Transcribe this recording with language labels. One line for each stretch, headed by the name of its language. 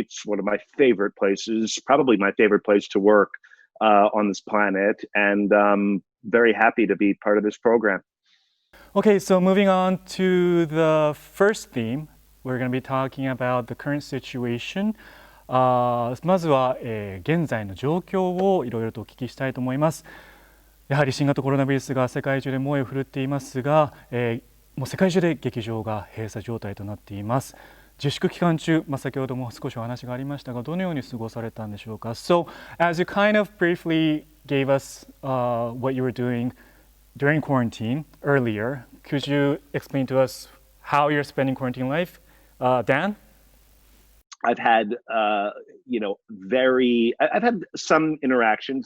English: It's one of my favorite places, probably my favorite place to work on this planet. And very happy to be part of this program. Okay, so moving on to the first theme, we're going to be talking about the current situation.
Japanese: まずは、現在の状況をいろいろとお聞きしたいと思います。やはり新型コロナウイルスが世界中で猛威を振るっていますが、もう世界中で劇場が閉鎖状態となっています。自粛期間中、先ほども少しお話がありましたが、どのように過ごされたんでしょうか。
English: So, as you kind of briefly gave us what you were doing during quarantine earlier, could you explain to us how you're spending quarantine life? Dan? I've had, I've had some interactions.